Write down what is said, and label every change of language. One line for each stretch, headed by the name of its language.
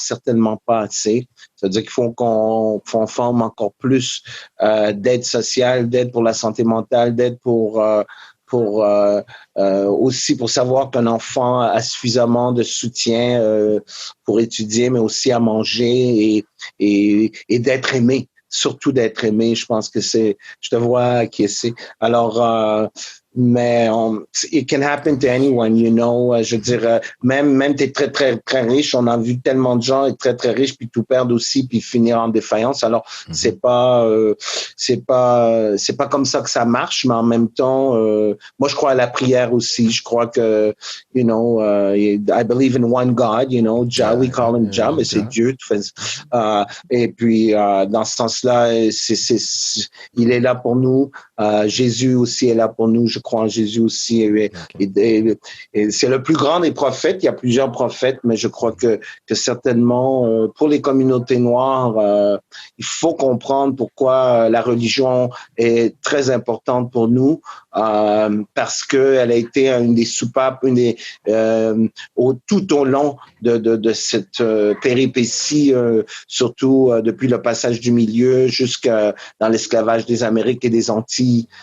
French: Certainement pas assez. Ça veut dire qu'il faut qu'on forme encore plus d'aide sociale, d'aide pour la santé mentale, d'aide aussi pour savoir qu'un enfant a suffisamment de soutien pour étudier, mais aussi à manger et d'être aimé, surtout d'être aimé. Je pense que je te vois acquiescer. Alors, mais
English: it can happen to anyone, you know.
French: Je veux dire, même t'es très, très, très riche. On a vu tellement de gens être très, très riches puis tout perdre aussi puis finir en défaillance. Alors, c'est pas comme ça que ça marche, mais en même temps, moi, je crois à la prière aussi. Je crois que,
English: you know, I believe in one God, you know. Jah, we call him Jah,
French: mais c'est Dieu. Et puis, dans ce sens-là, il est là pour nous. Jésus aussi est là pour nous. Je crois en Jésus aussi. Et c'est le plus grand des prophètes. Il y a plusieurs prophètes, mais je crois que certainement, pour les communautés noires, il faut comprendre pourquoi la religion est très importante pour nous, parce qu'elle a été une des soupapes, tout au long de cette péripétie, surtout depuis le passage du milieu jusqu'à dans l'esclavage des Amériques et des Antilles.